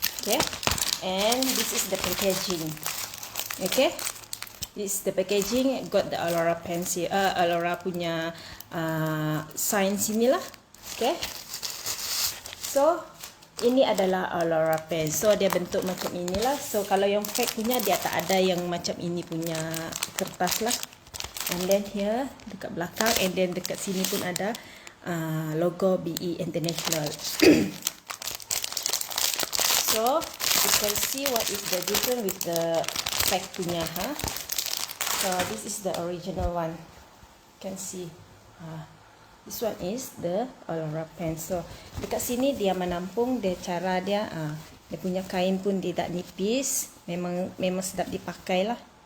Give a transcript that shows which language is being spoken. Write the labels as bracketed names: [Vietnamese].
[English] Okay, and this is the packaging. Okay, this is the packaging. Got the Allura Pants here, Allura punya sign [Malay] sini lah. Okay, so ini adalah Allura Pants. So dia bentuk macam inilah. So kalau yang fake punya dia tak ada yang macam ini punya kertas lah. [English] And then here [Malay] dekat belakang, [English] and then [Malay] dekat sini pun ada logo BE International. [English] So you can see what is the difference with the fake [Malay] punya. [English] So this is the original one. You can see. This one is the Allura Pants. [Malay] So dekat sini dia menampung, dia cara dia dia punya kain pun tidak nipis, memang sedap dipakai lah.